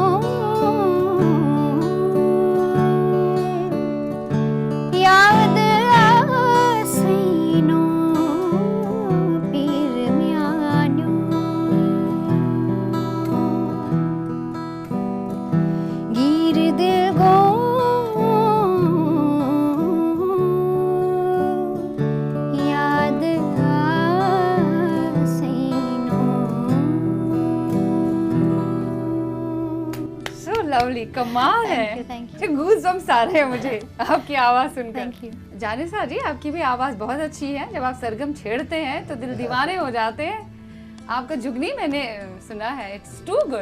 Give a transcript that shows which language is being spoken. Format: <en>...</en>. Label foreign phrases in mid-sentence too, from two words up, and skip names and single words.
<ks>याद आसैनो पीर म्यान्यो गीर दिल गो याद आसैनो।</ks> <en>So lovely,</en> <hi>कमाल है।</hi> <en>Thank you.</en> <hi>गूज़बम्प्स आ रहे हैं मुझे आपकी आवाज़ सुनकर।</hi> <en>Thank you.</en> <hi>जानिसा जी, आपकी भी आवाज़ बहुत अच्छी है। जब आप सरगम छेड़ते हैं तो दिल दीवाने हो जाते हैं। आपका जुगनी मैंने सुना है,</hi> <en>it's too good.</en>